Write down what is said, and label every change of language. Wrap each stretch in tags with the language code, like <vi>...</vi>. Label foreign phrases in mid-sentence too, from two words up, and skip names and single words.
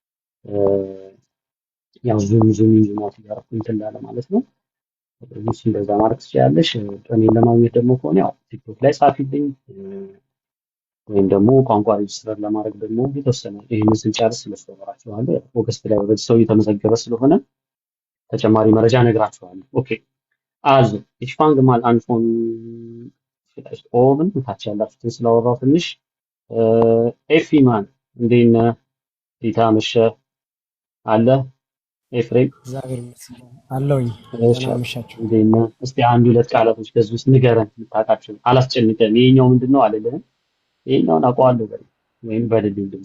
<am>ያው</am> <en>zoom out</en> <am>ያደረኩኝ እንዳለ ማለት ነው። ስለዚህ እንደዛ ማድረግ ትችላለሽ። እኔን ለማግኘት ደግሞ ከሆነ ያው ቲክቶክ ላይ ጻፊልኝ ወይም ደግሞ ቋንቋ ሬጅስተር ለማድረግ ደግሞ የተወሰነ ይሄንን ስንጨርስ ስለሱ አወራችኋለሁ። ኦገስት ላይ ወደ ሰው እየተመዘገበ ስለሆነ ተጨማሪ መረጃ እነግራችኋለሁ። ኦኬ</am> <de>also ich fange mal an von vielleicht oben</de> <am>ታች ያላችሁትን ስላወራው ትንሽ ኤፊማን እንዴት ነህ? እንዴት አመሸህ? አለ ኤፍሬም እግዚአብሔር ይመስገን አለሁኝ። እሺ ደህና አመሻችሁ። እንዴት ነህ? እስቲ አንድ ሁለት ቃላቶች ከዚህ ውስጥ ንገረን የምታውቃቸው። አላስጨንቀን። ይሄኛው ምንድነው አልልህም። ይሄኛውን አውቀዋለሁ በል ወይም በልልኝ ድምፅ</am>